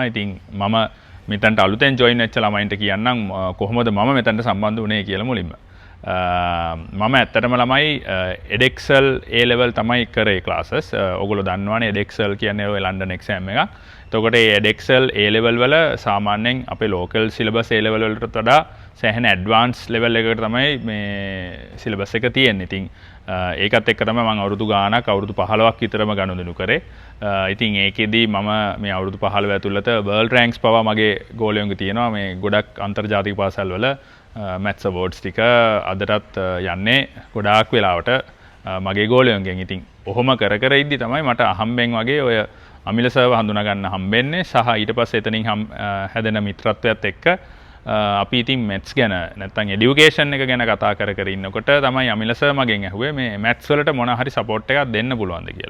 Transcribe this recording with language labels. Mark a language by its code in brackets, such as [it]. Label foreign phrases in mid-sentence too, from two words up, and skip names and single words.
[si] ඉතින් මම මෙතනට අලුතෙන් ජොයින් වෙච්ච ළමයින්ට කියන්නම් කොහොමද මම මෙතනට සම්බන්ධ වුණේ කියලා මුලින්ම. මම ඇත්තටම ළමයි [en] edexcel A level [si] තමයි කරේ classes. ඔයගොල්ලෝ දන්නවනේ edexcel කියන්නේ ඔය ලන්ඩන් exam එකක්. එතකොට මේ [en] edexcel A level [si] වල සාමාන්‍යයෙන් අපේ [en] local syllabus A level [si] වලට වඩා සෑහෙන [en] advanced level [si] එකකට තමයි මේ syllabus එක තියෙන්නේ. ඉතින් ඒකත් එක්ක තමයි මම අවුරුදු ගාණක් අවුරුදු 15ක් විතරම ගනුදෙනු කරේ. ඉතින් ඒකෙදී මම මේ අවුරුදු 15 ඇතුළත [en] world ranks [si] පවා මගේ ගෝලයන්ගේ තියෙනවා. මේ ගොඩක් අන්තර්ජාතික පාසල් වල [en] maths awards [si] ටික අදටත් යන්නේ ගොඩාක් වෙලාවට මගේ ගෝලයන්ගෙන්. ඉතින් ඔහොම කර ඉද්දි තමයි මට අහම්බෙන් වගේ ඔය අමිල සර්ව හඳුනා ගන්න හම්බෙන්නේ. සහ ඊට පස්සේ එතනින් හැදෙන මිත්‍රත්වයත් එක්ක අපි ඉතින් maths ගැන නැත්නම් education එක ගැන කතා කර ඉන්නකොට තමයි අමිල සර් මගෙන් ඇහුවේ මේ maths වලට මොන හරි support එකක් දෙන්න පුළුවන්ද කියලා.